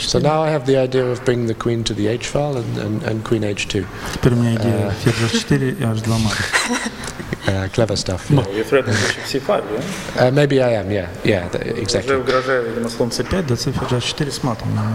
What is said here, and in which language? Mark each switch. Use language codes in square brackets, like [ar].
[en] So now I have the idea of bringing the queen to the h file and queen h2. [ru] Теперь у меня идея ферзь h4 и h2 мат. [en] Clever stuff. No, you're threatening bishop c5, yeah? Maybe I am, yeah, [ru] Уже Уже [en] exactly. [ru] угрожаю, видимо, слон c5, до цифр g4 с матом.